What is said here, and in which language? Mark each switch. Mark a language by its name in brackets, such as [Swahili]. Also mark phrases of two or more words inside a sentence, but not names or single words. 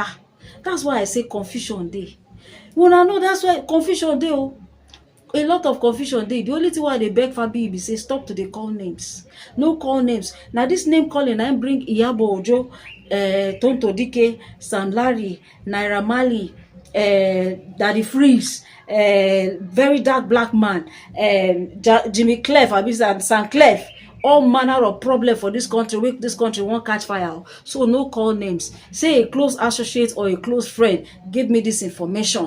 [Nigerian Pidgin] That's why I say confusion dey. Una know that's why confusion dey. Oh, a lot of confusion dey. The only thing why they beg Fabi be say stop to dey call names. No call names. Now this name calling na him bring Iyabo Ojo, Tonto Dike, Sam Larry, Naira Marley, Daddy Freeze, very dark black man, Jimmy Clef, and Sam Clef. All manner of problem for this country. Make this country won't catch fire. So no call names. Say a close associate or a close friend give me this information.